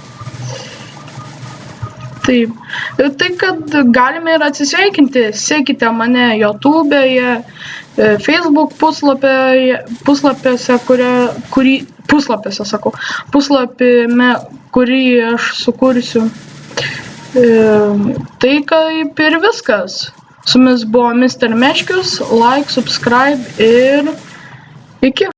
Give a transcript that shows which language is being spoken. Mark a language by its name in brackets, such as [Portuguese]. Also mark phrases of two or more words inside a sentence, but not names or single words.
[Lithuanian] Taip, tai kad galime ir atsisveikinti, sekite mane YouTube'e, Facebook puslapiuose, kurį aš sukursiu. Tai kaip ir viskas. Su jumis buvo Mr. Meškius, [English] like, subscribe [Lithuanian] ir iki.